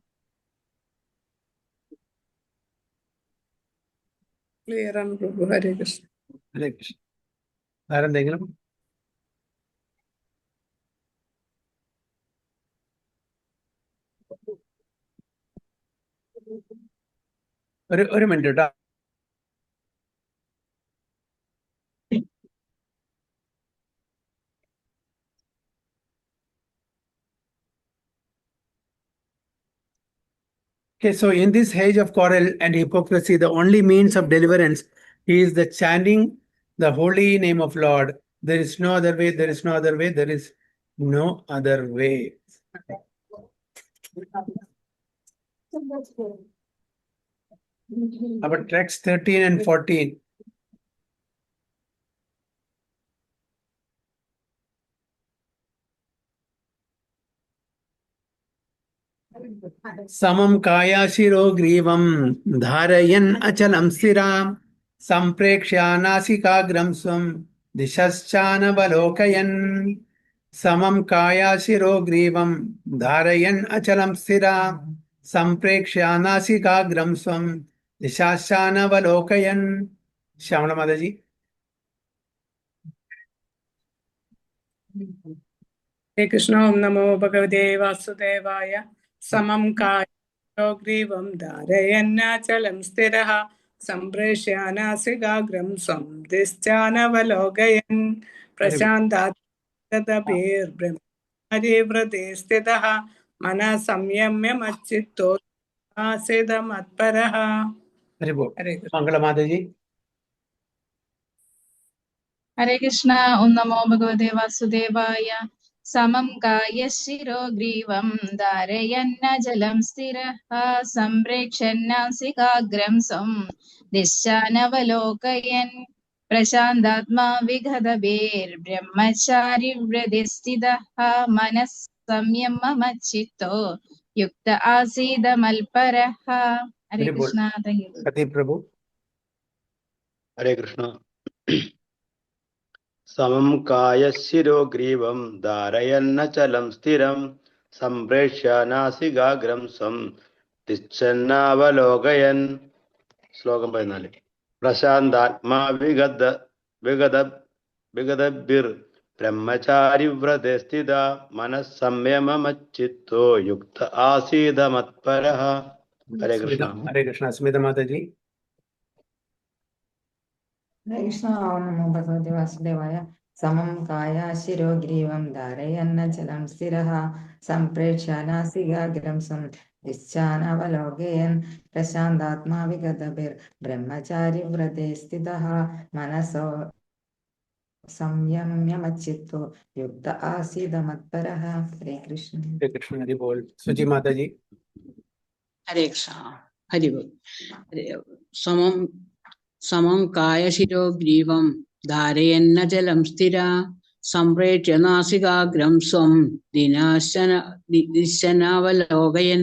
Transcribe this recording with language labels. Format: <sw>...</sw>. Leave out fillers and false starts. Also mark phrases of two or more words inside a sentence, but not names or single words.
<ml>ക്ലിയർ ആണ് പ്രഭു. ഹരേ കൃഷ്ണ. ഹരേ കൃഷ്ണ. ആരെന്തെങ്കിലും? ഒരു മിനിറ്റ് കേട്ടോ.</ml> <en>Okay, so in this age of quarrel and hypocrisy, the only means of deliverance is the chanting the holy name of Lord. There is no other way, there is no other way, there is no other way. About text 13 and 14.</en> <sa>समं कायाशिरो ग्रीवं धारयन् अचलं स्थिरां संप्रेक्ष्य नासिकाग्रं स्वं दिशश्चानवलोकयन्. समं कायाशिरो ग्रीवं धारयन् अचलं स्थिरां संप्रेक्ष्य नासिकाग्रं स्वं दिशश्चानवलोकयन्.</sa> <hi>श्यामला माता जी.</hi> <ml>ഹരേ കൃഷ്ണ.</ml> <sa>ഓം നമോ ഭഗവതേ വാസുദേവായ. സമം കായോ ഗ്രീവം ധാരയന്നാചലം സ്ഥിരഃ സംപ്രേഷ്യ നാസികാഗ്രം സ്വം ദിശ്ചാനവലോകയൻ. പ്രശാന്താത്മഭിർബ്രഹ്മചാരിവ്രതേ സ്ഥിതഃ മനഃ സംയമ്യ മच्चित्तो ആസീദമത്പരഃ.</sa> <hi>हरि बोल.</hi> <ml>ഹരേ കൃഷ്ണ.</ml> <hi>मंगला माता जी.</hi> <sa>ഹരേ കൃഷ്ണ. ഓം നമോ ഭഗവതേ വാസുദേവായ. സമം കായശിരോ ഗ്രീവം ധാരയന്നജലം സ്ഥിരഃ സംപ്രേക്ഷന്നാസികാഗ്രം സ്വം ദിശാനവലോകയൻ. പ്രശാന്താത്മാ വിഗതഭേർബ്രഹ്മചാരിവ്രതേ സ്ഥിതഃ മനഃ സംയമമച്चित्तो യുക്ത ആസീദമൽപരഃ. ഹരേ</sa> <hi>हरि बोल.</hi> <ml>കൃഷ്ണ.</ml> <en>thank you.</en> <hi>कति प्रभु.</hi> <ml>ഹരേ കൃഷ്ണ.</ml> <sa>സമം കായശിരോ ഗ്രീവം ധാരയന്നചലം സ്ഥിരം സംപ്രേക്ഷ്യ നാസികാഗ്രം സ്വം തിച്ഛന്നാവലോകയൻ. ശ്ലോകം 14. പ്രശാന്താത്മാ വിഗതഭിർ ബ്രഹ്മചാരിവ്രതേ സ്ഥിത മനഃ സംയമമच्चित्तो യുക്ത ആസീദമത്പരഃ.</sa> <ml>ഹരേ കൃഷ്ണ.</ml> <hi>हरे कृष्ण. स्मिता माता जी.</hi> <sa>ഹരേ കൃഷ്ണ. ഓം നമോ ഭഗവതി വാസുദേവായ. സമം കായാശിരോ ഗ്രീവം ധാരയന്നചലം സ്ഥിരഃ സംപ്രേക്ഷ്യ നാസികാഗ്രം സ്വം ദിശ്ചാനവലോകയൻ. പ്രശാന്താത്മാ വിഗതഭിർ ബ്രഹ്മചാരിവ്രതേ സ്ഥിതഃ മനസോ സംയമമच्चित्तो യുക്ത ആസീദമത്പരഃ. ഹരേ കൃഷ്ണ.</sa> <hi>हरे कृष्ण. हरि बोल. सुजी माता जी.</hi> <ml>ഹരേ കൃഷ്ണ. ഹരി ബോൾ.</ml> <sa>സമം കായശിരോ ഗ്രീവം ധാരയന്നജലം സ്ഥിര സംപ്രേക്ഷ്യ നാസികാഗ്രം സ്വം ദിശനാവലോകയൻ.</sa>